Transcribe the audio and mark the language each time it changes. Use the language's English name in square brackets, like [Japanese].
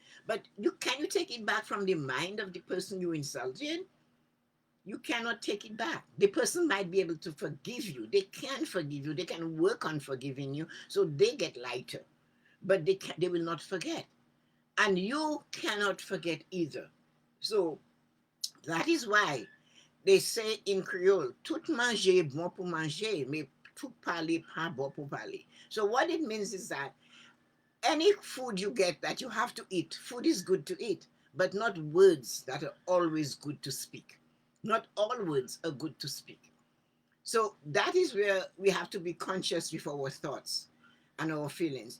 [English] But can you take it back from the mind of the person you insulted? You cannot take it back. The person might be able to forgive you. They can forgive you. They can work on forgiving you so they get lighter. But they will not forget. And you cannot forget either. So that is why they say in Creole, [Haitian Creole] tout manger est bon pour manger, mais tout parler pas bon pour parler. [English] So what it means is that any food you get that you have to eat, food is good to eat, but not words that are always good to speak. Not all words are good to speak. So that is where we have to be conscious with our thoughts and our feelings.